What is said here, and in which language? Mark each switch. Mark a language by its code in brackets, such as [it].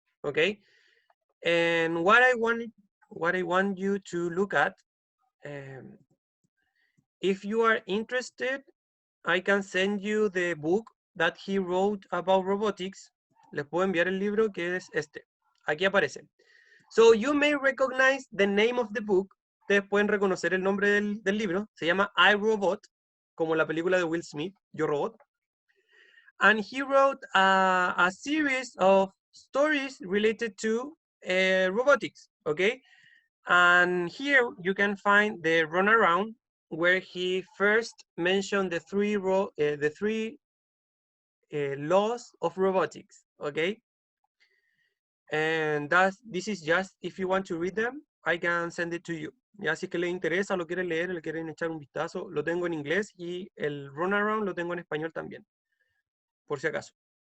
[en] Okay, and what I want you to look at, if you are interested, I can send you the book that he wrote about robotics. [es] Les puedo enviar el libro que es este. Aquí aparece. [en] So you may recognize the name of the book. [es] Ustedes pueden reconocer el nombre del libro. Se llama I, Robot, como la película de Will Smith, Yo Robot. [en] And he wrote a series of stories related to robotics, okay? And here you can find the runaround where he first mentioned the 3 laws of robotics, okay? And this is just, if you want to read them, I can send it to you. [es] Ya si es que les interesa, lo quieren leer, le quieren echar un vistazo, lo tengo en inglés y el runaround lo tengo en español también, por si acaso.